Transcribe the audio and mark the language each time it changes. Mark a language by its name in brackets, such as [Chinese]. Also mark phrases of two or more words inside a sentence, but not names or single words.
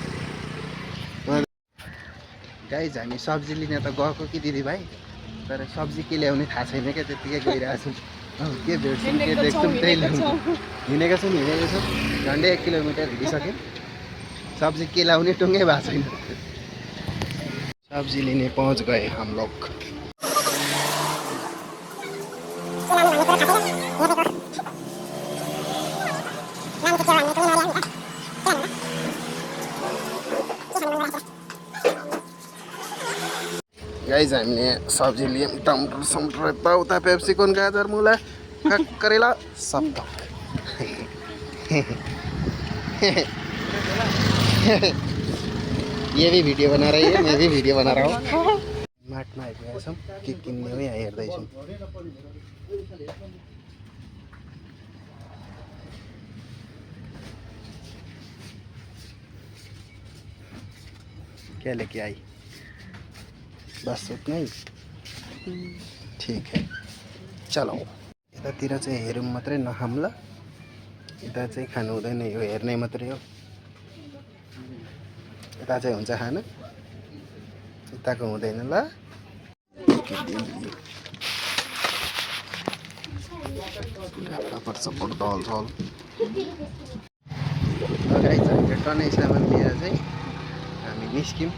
[Nepali] गाइज हामी सब्जी लिन त गएको कि दिदी भाइ, तर सब्जी के ल्याउने थाहा छैन क्या, त्यत्तिकै गइरहेछौँ। के भेट्छौँ के देख्छौँ त्यही ल्याउँछौँ। हिँडेका छौँ झन्डै 1 किलोमिटर हिँडिसक्यौँ। सब्जी के लाउने टुङ्गै भएको छैन। सब्जी लिने [Hindi] पहुँच गए हम लोग। [Nepali] गाइज हामीले सब्जी लियौँ, टमाटर समटर यताउता पेप्सिकन गाजर मुला करेला सब थोक। [Hindi] ये भी भिडियो बना रही है, मैं भी भिडियो बना रहा हूँ। [Nepali] मार्टमा आइपुगेका छौँ, के किन्ने हो यहाँ हेर्दैछौँ। [Hindi] क्या लेके आई? बस उतना ही? ठीक है, चलो। [Nepali] यतातिर चाहिँ हेरौँ मात्रै नखाऊँ ल। यता चाहिँ खानु हुँदैन, यो हेर्ने मात्रै हो। यता चाहिँ हुन्छ खानु, यताको हुँदैन ल। पापड सपड दल झल गाइज, हामीले टनै सामान लिएर चाहिँ हामी निस्क्यौँ।